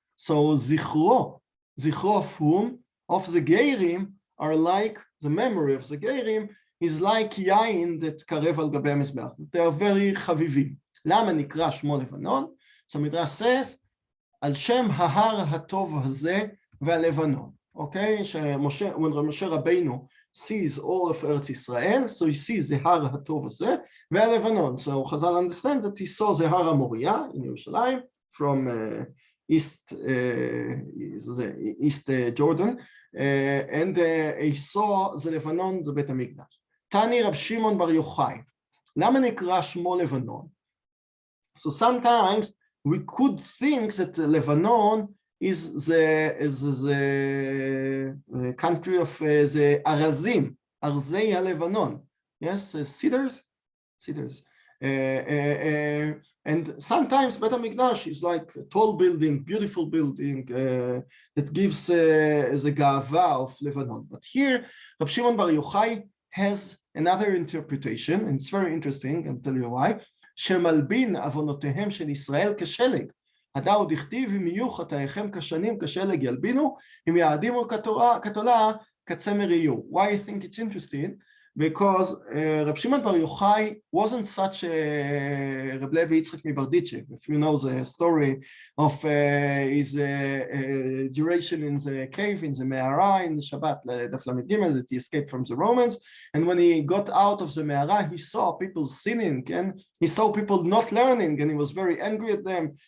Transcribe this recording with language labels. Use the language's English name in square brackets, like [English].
[English] So זכרו of whom? Of the Geirim are like, the memory of the Geirim is like yain that [Hebrew] קרב על גבי המזבח. [English] They are very חביבים. [Hebrew] למה נקרא שמו לבנון? [English] So Midrash says, [Hebrew] על שם ההר הטוב הזה והלבנון. [English] Okay? when Moshe Rabbeinu sees all of Eretz Israel, so he sees the [Hebrew] הר הטוב הזה והלבנון. [English] So Chazal understand that he saw the הר המוריה in Yerushalayim from East Jordan, and he saw the Lebanon, the בית המקדש. [Hebrew] תני רב שמעון בר יוחאי. למה נקרא שמו לבנון? [English] So sometimes we could think that Lebanon is the country of the Arazim, Arzei HaLevanon. Yes, cedars. And sometimes Beit HaMikdash is like a tall building, beautiful building that gives the ga'ava of Lebanon. But here, Rab Shimon Bar Yochai has another interpretation, and it's very interesting, I'll tell you why. [Hebrew] שמלבין עוונותיהם של ישראל כשלג. הדאו דכתיב אם יהיו חטאיכם כשנים כשלג ילבינו, אם יעדימו כתולה כצמר יהיו. [English] Why I think it's interesting? Because Rab Shimon Bar Yochai wasn't such a Reb Levi Yitzchak Mibardichev. If you know the story of his duration in the cave, in the Me'ara, in the Shabbat, Daf Lamed Gimel, that he escaped from the Romans, and when he got out of the Me'ara, he saw people sinning, and he saw people not learning, and he was very angry at them.